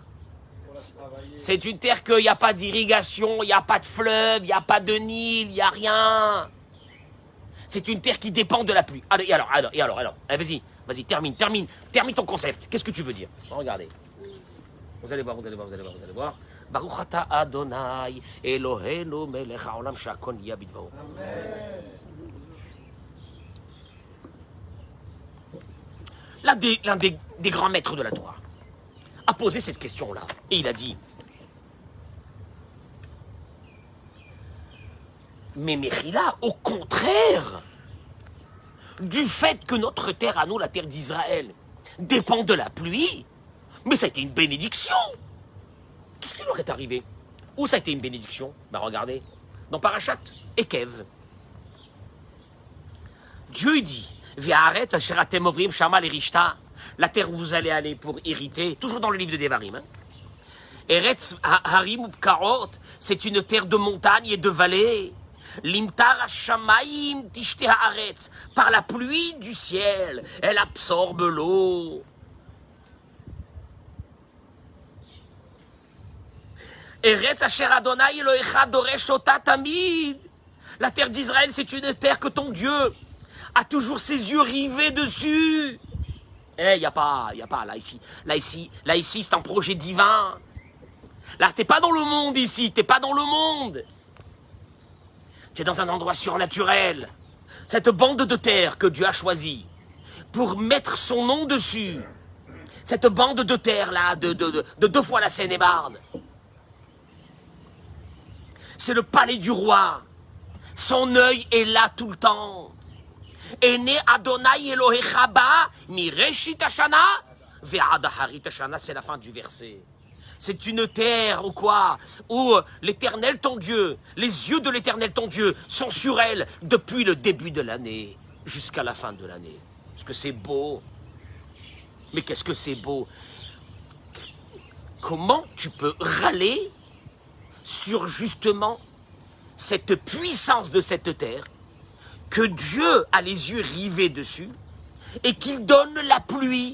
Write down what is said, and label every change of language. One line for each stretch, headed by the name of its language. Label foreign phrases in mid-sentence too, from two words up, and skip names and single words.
French: C'est une terre qu'il n'y a pas d'irrigation, il n'y a pas de fleuve, il n'y a pas de Nil, il n'y a rien. C'est une terre qui dépend de la pluie. Et alors, allez, vas-y, termine ton concept. Qu'est-ce que tu veux dire? Regardez. Vous allez voir.
Hebrew: ברוך אתה אדוני אלוהינו מלך העולם שהכל נהיה בדברו.
French: L'un des grands maîtres de la Torah a posé cette question-là. Et il a dit, mais Mechila, au contraire, du fait que notre terre à nous, la terre d'Israël, dépend de la pluie, mais ça a été une bénédiction. Qu'est-ce qui leur est arrivé? Où ça a été une bénédiction? Regardez, dans Parashat Ekev, Dieu dit,
Hebrew: והארץ אשר אתם עוברים שמה לרשתה,
French: la terre où vous allez aller pour hériter, toujours dans le livre de Devarim. Hein.
Hebrew: ארץ הרים ובקעות,
French: c'est une terre de montagne et de vallées.
Hebrew: למטר השמים תשתה הארץ,
French: par la pluie du ciel, elle absorbe l'eau.
Hebrew: ארץ אשר אדוני אלוהיך דורש אותה תמיד,
French: la terre d'Israël, c'est une terre que ton Dieu a toujours ses yeux rivés dessus. Il n'y a pas, là ici, c'est un projet divin. Là, t'es pas dans le monde ici, t'es pas dans le monde. T'es dans un endroit surnaturel. Cette bande de terre que Dieu a choisie pour mettre son nom dessus. Cette bande de terre là, de 2 fois la Seine-et-Marne. C'est le palais du roi. Son œil est là tout le temps.
Hebrew: עיני אדוני אלוהיך בה מראשית השנה ועד אחרית השנה,
French: c'est la fin du verset. C'est une terre ou quoi? Où l'Éternel ton Dieu, les yeux de l'Éternel ton Dieu sont sur elle depuis le début de l'année jusqu'à la fin de l'année. Est-ce que c'est beau? Mais qu'est-ce que c'est beau? Comment tu peux râler sur justement cette puissance de cette terre, que Dieu a les yeux rivés dessus et qu'il donne la pluie?